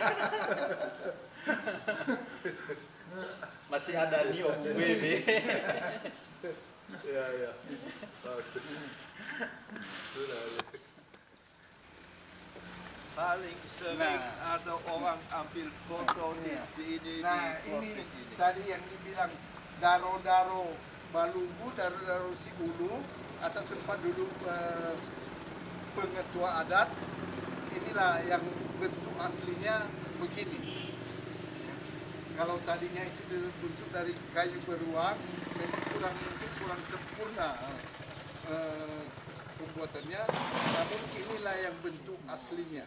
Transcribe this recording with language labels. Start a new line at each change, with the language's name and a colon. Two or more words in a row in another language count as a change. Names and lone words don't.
Indonesian: Masih ada Nio BB. Ya. Bagus. Sudah. Paling sering ada orang ambil foto di sini. Nah, di ini Covid ini. tadi yang dibilang
Nias: daro-daro Balubu, daro-daro si ulu,
Indonesian: atau tempat duduk pengetua adat. Inilah yang bentuk aslinya begini. Kalau tadinya itu dibentuk dari kayu beruang, memang kurang sempurna pembuatannya, namun inilah yang bentuk aslinya.